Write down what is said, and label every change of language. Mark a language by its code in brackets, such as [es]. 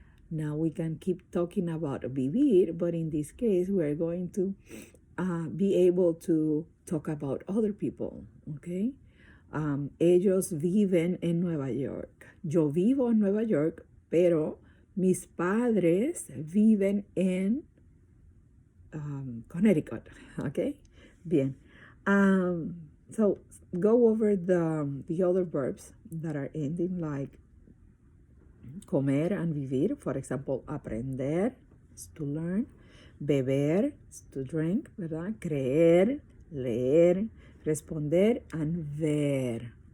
[en] Now we can keep talking about vivir, but in this case, we're going to be able to talk about other people, okay? [es] Ellos viven en Nueva York. Yo vivo en Nueva York, pero mis padres viven en Connecticut, okay? Bien. [en] So go over the other verbs that are ending like comer and vivir. For example, aprender is to learn, beber is to drink, [es] ¿verdad? [en] Creer, leer, responder, and ver.